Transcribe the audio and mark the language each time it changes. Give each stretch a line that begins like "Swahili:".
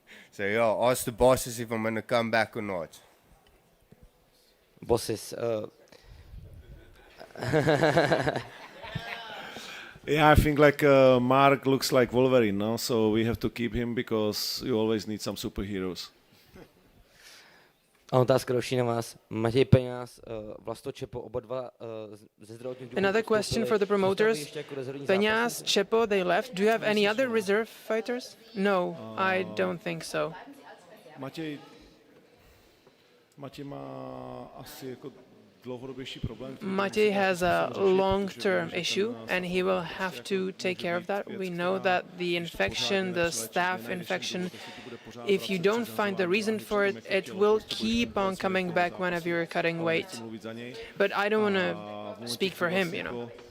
English: So yeah, ask the bosses if I'm going to come back or not. Bosses. Yeah, I think like Mark looks like Wolverine, no? So we have to keep him because you always need some superheroes.
Czech: A otázka další na vás. Matěj Peňáz, Vlasto Čepo, oba dva ze zdravotních důvodů.
English: Another question for the promoters. Peňáz, Čepo, they left. Do you have any other reserve fighters? No, I don't think so.
Czech: Matěj má asi jako dlouhodobější problém.
English: Matěj has a long-term issue and he will have to take care of that. We know that the infection, the staph infection, if you don't find the reason for it, it will keep on coming back whenever you're cutting weight. But I don't want to speak for him, you know.